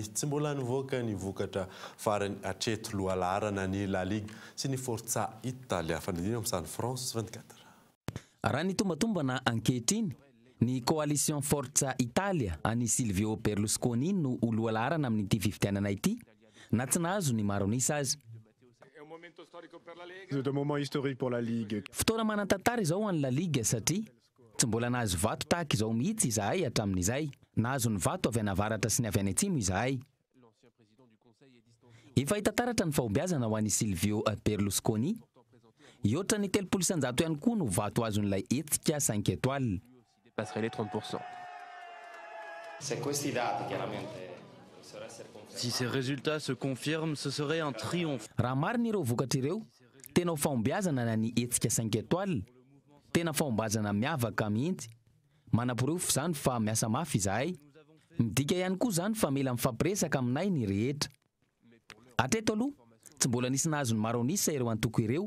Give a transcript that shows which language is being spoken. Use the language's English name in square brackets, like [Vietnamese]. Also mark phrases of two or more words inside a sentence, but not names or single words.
[Malagasy] Tsy mbola nivoaka ny vokatra farany hatreto lohalarana ny La Ligue sy ny Forza Italia. Fanidina amin'ny France 24. Raha ny tombatombana ankehitriny ny coalition Forza Italia any Silvio Berlusconi no lohalarana amin'ity fifidianana ity na tsy nahazo ny maro an'isa azy. [French] C'est un moment historique pour la Ligue. [Malagasy] Fotoana manan-tantara izao any La Ligue satria tsy mbola nahazo vato tahaka izao mihitsy izahay hatramin'izay. Nahazo ny vato avy any avaratra sy ny avy any atsimo izahay. Efa hita taratra ny fahombiazana ho an'i Silvio Berlusconi. Ioatra ny 30% ihany koa no vato azon'ilay hetsika 5 étoiles. [French] Passerait les 30%. Si ces résultats se confirment, ce serait un triomphe. [Malagasy] Raha marina ireo vokatra ireo, tena fahombiazana na ny hetsika 5 étoiles. Tena fahombiazana miavaka mihitsy. Manam-porofo zany fa miasa mafy izahay. Midika ihany koa zany fa mila mifampiresaka aminay ny rehetra. Hatreto aloha, tsy mbola nisy nahazo ny maronisa ireo antoko ireo.